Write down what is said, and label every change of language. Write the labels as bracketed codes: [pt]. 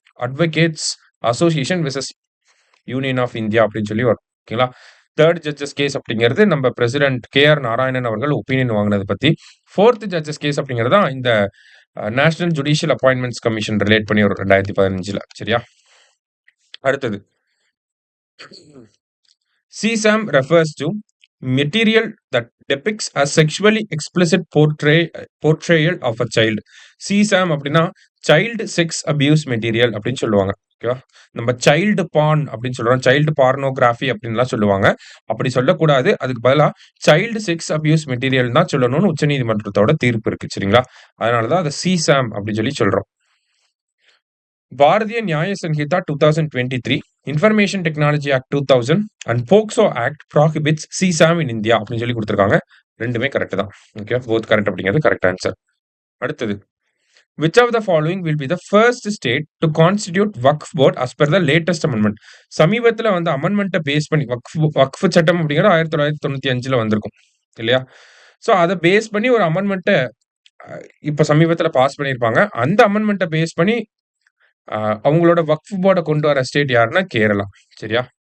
[ta] Advocates association versus union of India அப்படின்னு சொல்லி வரும். ஓகேங்களா? தேர்ட் ஜட்ஜஸ் கேஸ் அப்படிங்கிறது நம்ம பிரசிடென்ட் KR நாராயணன் அவர்கள் ஒப்பீனியன் வாங்கினது பத்தி. ஃபோர்த் ஜட்ஜஸ் கேஸ் அப்படிங்கிறது தான் இந்த national judicial appointments commission relate பண்ணி வரும் 2015ல. சரியா? [en] அடுத்தது, CSAM refers to material that depicts a sexually explicit portrayal of a child. [ta] CSAM அப்படின்னா சைல்டு செக்ஸ் அபியூஸ் மெட்டீரியல் அப்படின்னு சொல்லுவாங்க. ஓகேவா? நம்ம சைல்டு பான் அப்படின்னு சொல்றோம். சைல்டு பார்னோகிராஃபி அப்படின்லாம் சொல்லுவாங்க. அப்படி சொல்லக்கூடாது. அதுக்கு பதிலா சைல்டு செக்ஸ் அபியூஸ் மெட்டீரியல் தான் சொல்லணும்னு உச்சநீதிமன்றத்தோட தீர்ப்பு இருக்கு. சரிங்களா? அதனாலதான் அதை CSAM அப்படின்னு சொல்லி சொல்றோம். பாரதிய நியாய Sangeetha 2023, information technology act 2000 and POCSO act [en] prohibits CSAM in India [ta] அப்படின்னு சொல்லி கொடுத்துருக்காங்க. ரெண்டுமே கரெக்ட் தான். ஓகே, போத் கரெக்ட் அப்படிங்கிறது கரெக்ட் ஆன்சர். அடுத்தது, [en] which of the following will be the first state to constitute Waqf board as per the latest amendment? [ta] சமீபத்துல வந்து அமெண்ட்மெண்ட்டை base பண்ணி வக்ஃப் சட்டம் அப்படிங்கிறது 1995ல வந்திருக்கும் இல்லையா? ஸோ அதை பேஸ் பண்ணி ஒரு அமெண்ட்மெண்ட்டை இப்ப சமீபத்துல பாஸ் பண்ணியிருப்பாங்க. அந்த அமெண்ட்மெண்ட்டை பேஸ் பண்ணி அவங்களோட வக்ஃப் போர்டை கொண்டு வர ஸ்டேட் யாருன்னா கேரளா. சரியா?